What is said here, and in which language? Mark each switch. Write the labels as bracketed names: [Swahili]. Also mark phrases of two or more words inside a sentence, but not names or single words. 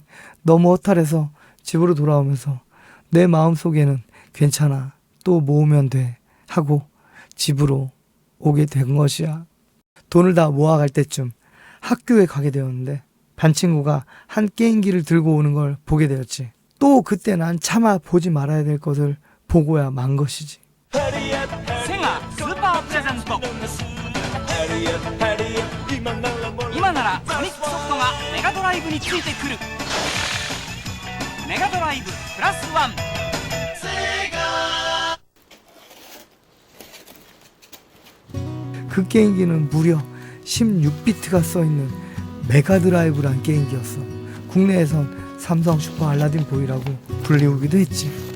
[Korean] 너무 허탈해서 집으로 돌아오면서 내 마음속에는 괜찮아, 또 모으면 돼 하고 집으로 오게 된 것이야. 돈을 다 모아갈 때쯤 학교에 가게 되었는데 반 친구가 한 게임기를 들고 오는 걸 보게 되었지. 또 그때 난 차마 보지 말아야 될 것을 보고야 만 것이지. [Japanese] 세가 스ーパープレゼント。今ならソニックソフトがメガドライブについてくる。メガドライブプラス1。 [Korean] 그 게임기는 무려 16비트가 써있는 메가드라이브란 게임기였어. 국내에선 삼성 슈퍼 알라딘 보이라고 불리우기도 했지.